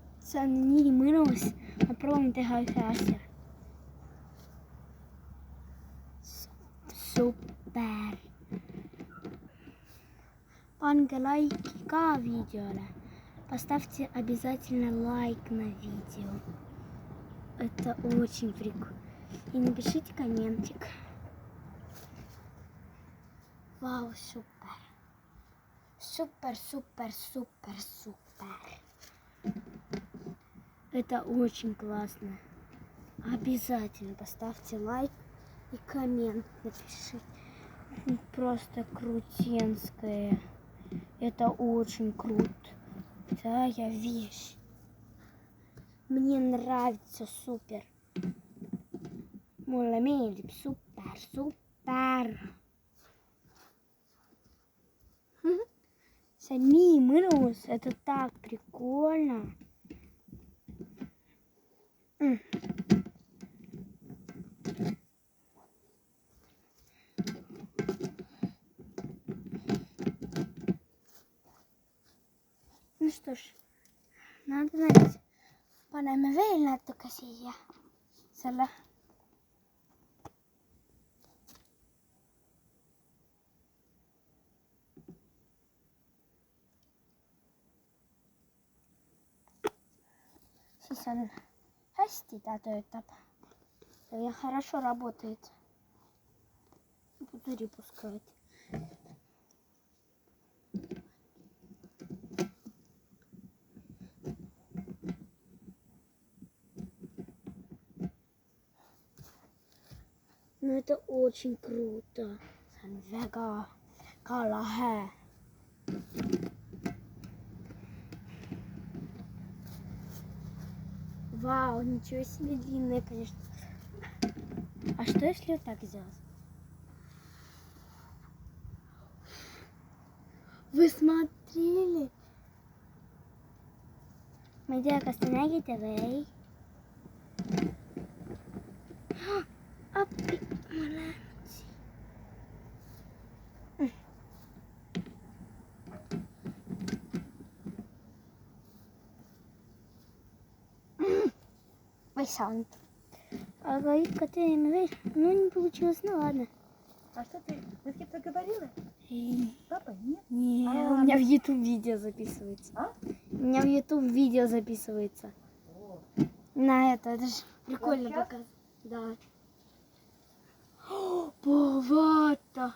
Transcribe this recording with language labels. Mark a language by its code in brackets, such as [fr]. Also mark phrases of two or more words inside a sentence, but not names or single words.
[et] see on nii mõnus. Ma proovin teha ühe asja. Super. Pange лайки ka видеole. [ru] Поставьте обязательно лайк на видео. Это очень прикольно. И напишите комментик. Вау, супер. Супер, супер, супер, супер. Это очень классно. Обязательно поставьте лайк и коммент напишите. Просто крутенское. Это очень круто. Такая вещь. Мне нравится супер. [et] Mulle meeldib super, super. See on nii mõnus, [ru] это так прикольно. Ну что ж, надо найти. [et] Paneme veel natuke siia selle. Siis on hästi, ta töötab. [ru] Ja хорошо работает. Пузыри пускает. Ну это очень круто. [et] See on väga lahe. [ru] Вау, ничего себе длинная, конечно. А что если вот так сделать? Вы смотрели? [et] Media kas te nägite või? Appi, ma lähen siia. [ru] Ой, саунд. Ага, [et] ikka teeme veel. [ru] Ну, не получилось, ну ладно. А что ты с кем-то говорила? Папа, нет? Не, у меня в YouTube видео записывается. А? У меня в YouTube видео записывается. О, На это же прикольно сейчас? показывать. Да. Бавата.